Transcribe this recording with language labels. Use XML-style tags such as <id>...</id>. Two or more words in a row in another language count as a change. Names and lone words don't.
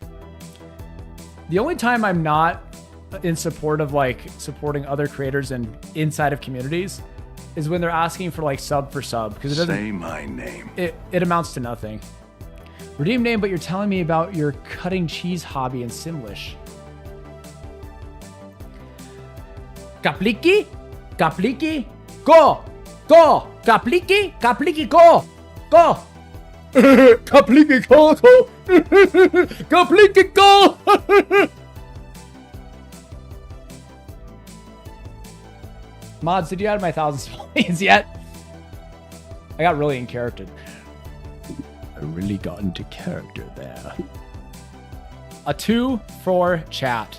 <en>The only time I'm not in support of like supporting other creators and inside of communities is when they're asking for like sub for sub, because it doesn't. Say my name. It amounts to nothing. Redeem name, but you're telling me about your cutting cheese hobby in Simlish. Kapliki? Kapliki? Go! Go! Kapliki? Kapliki, go! Go! Kapliki, go! Go! Kapliki, go! Mods, did you add my 1,000 simoleons yet? I got really in character. I really got into character there. A 2 for chat.</en>